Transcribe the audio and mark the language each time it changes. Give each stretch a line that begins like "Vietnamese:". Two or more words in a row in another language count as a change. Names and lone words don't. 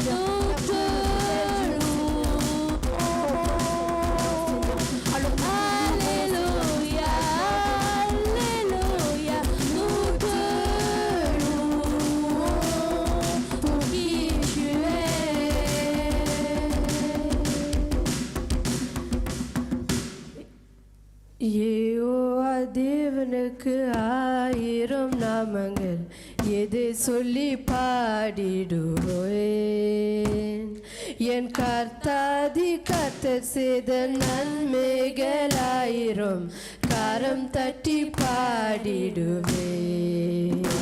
French: Nous te louons. Alors, Alléluia, Alléluia, nous te louons pour qui tu es.
Tamil: யெகோவா தேவனுக்கு ஆயிரம் நாமங்கள் எதை சொல்லி பாடிடுவேன். என் கர்த்தாதி கர்த்தர் செய்த நன்மைகளாயிரம் கரம் தட்டி பாடிடுவேன்.